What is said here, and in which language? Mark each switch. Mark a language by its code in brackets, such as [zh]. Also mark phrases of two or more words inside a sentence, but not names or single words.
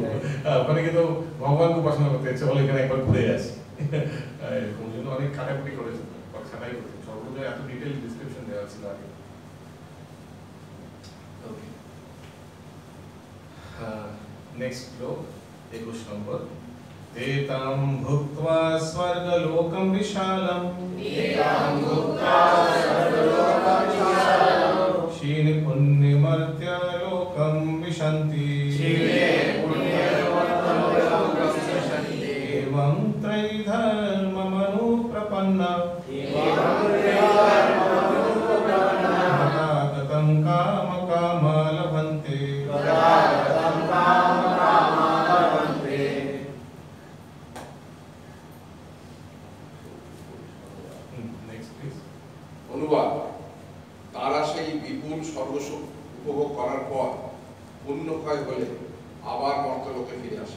[bn] ওখানে কিন্তু ভগবানকে উপাসনা করতে ইচ্ছে বলে এখানে একবার ঘুরে আসি। এরকম জন্য অনেক খাটাখাটি করেছে, ছাটাই করেছে, সর্বদা এত [en] detail description [bn] দেওয়া ছিল আগে। নেক্সট শ্লোক 21 নম্বর। [sa] एतां भुक्त्वा स्वर्गलोकं विशालं क्षीणे पुण्यमर्त्य लोकं विशन्ति एवं त्रैधर्ममनुप्रपन्ना तथागतं कामकामा लभन्ते। [bn] অনুবাদ: তারা সেই বিপুল সর্বসুখ উপভোগ করার পর পুণ্যক্ষয় হলে আবার মর্তলোকে ফিরে আসে।